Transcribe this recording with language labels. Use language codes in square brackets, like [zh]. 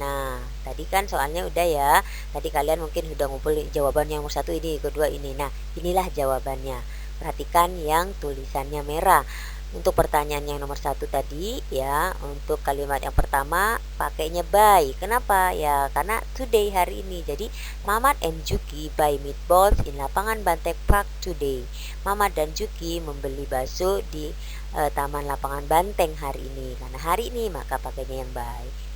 [id] Nah, tadi kan soalnya udah ya. Tadi kalian mungkin udah ngumpulin jawaban yang nomor satu ini, kedua ini. Nah, inilah jawabannya. Perhatikan yang tulisannya merah. Untuk pertanyaan yang nomor satu tadi, ya, untuk kalimat yang pertama pakainya buy. Kenapa? Ya, karena today hari ini. [en] Jadi, Mamat and Juki buy meatballs in lapangan Banteng Park today. [id] Mamat dan Juki membeli bakso di Taman Lapangan Banteng hari ini. Karena hari ini maka pakainya yang baik.